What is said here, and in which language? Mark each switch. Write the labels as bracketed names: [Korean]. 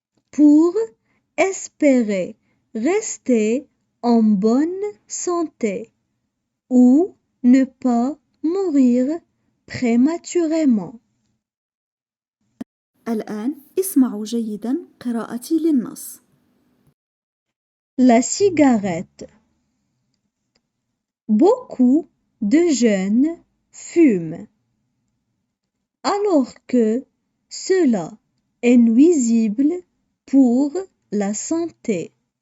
[French] Pour espérer rester en bonne santé ou ne pas mourir prématurément. [Arabic] الآن اسمعوا جيداً قراءتي للنص. [French] La cigarette. Beaucoup de jeunes fument, alors que cela est nuisible pour la santé.